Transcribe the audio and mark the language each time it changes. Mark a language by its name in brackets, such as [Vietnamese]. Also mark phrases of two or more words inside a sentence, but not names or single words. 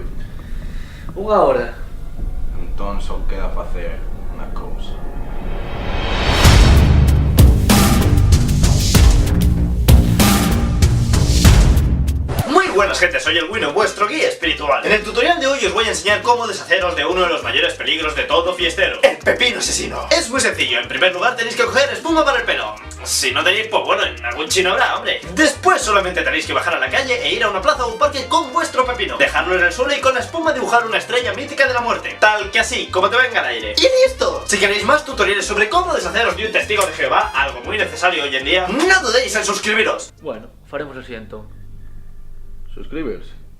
[Galician] 1 hora. Entón só queda facer unha cousa. [Spanish] Muy buenas gente, soy el Wino, vuestro guía espiritual. En el tutorial de hoy os voy a enseñar cómo deshaceros de uno de los mayores peligros de todo fiestero: el pepino asesino. Es muy sencillo, en primer lugar tenéis que coger espuma para el pelo. Si no tenéis, pues bueno, en algún chino habrá, hombre. Después solamente tenéis que bajar a la calle e ir a una plaza o un parque con vuestro pepino, dejarlo en el suelo y con la espuma dibujar una estrella mítica de la muerte, tal que así, como te venga al aire. ¡Y listo! Si queréis más tutoriales sobre cómo deshaceros de un testigo de Jehová, algo muy necesario hoy en día, no dudéis en suscribiros. [Galician] Bueno, faremos así entón. [Spanish] Suscribirse.